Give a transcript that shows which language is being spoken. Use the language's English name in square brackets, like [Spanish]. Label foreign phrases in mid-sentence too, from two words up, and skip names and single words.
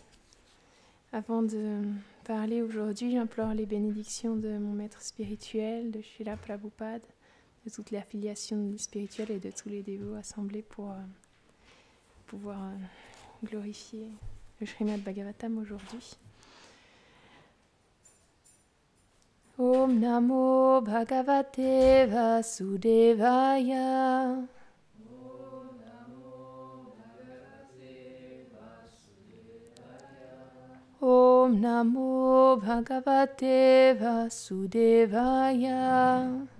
[French] Avant de parler aujourd'hui, j'implore les bénédictions de mon maître spirituel, de Srila Prabhupada, de toute l'affiliation spirituelle et de tous les dévots assemblés pour pouvoir glorifier le Srimad Bhagavatam aujourd'hui. [Sanskrit] ॐ नमो भगवते वासुदेवाय. ॐ नमो भगवते वासुदेवाय.